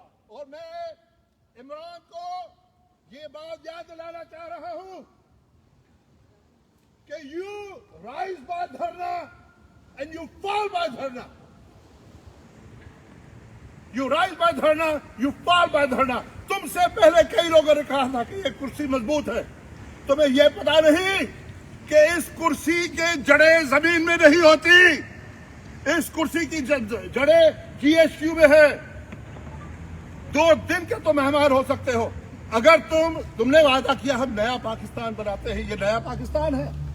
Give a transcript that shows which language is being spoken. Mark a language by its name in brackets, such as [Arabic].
[Hindi] और मैं इमरान को ये बात याद दिलाना चाह रहा हूं कि [English] you rise by dharna [Hindi] and you fall by dharna. [English] You rise by dharna, you fall by dharna. [Hindi] तुमसे पहले कई लोगों ने कहा था कि ये कुर्सी मजबूत है, तुम्हें ये पता नहीं कि इस कुर्सी के जड़ें जमीन में नहीं होती, इस कुर्सी की जड़ें GHQ में है। 2 दिन के तो मेहमान हो सकते हो। अगर तुमने वादा किया हम नया पाकिस्तान बनाते हैं, ये नया पाकिस्तान है।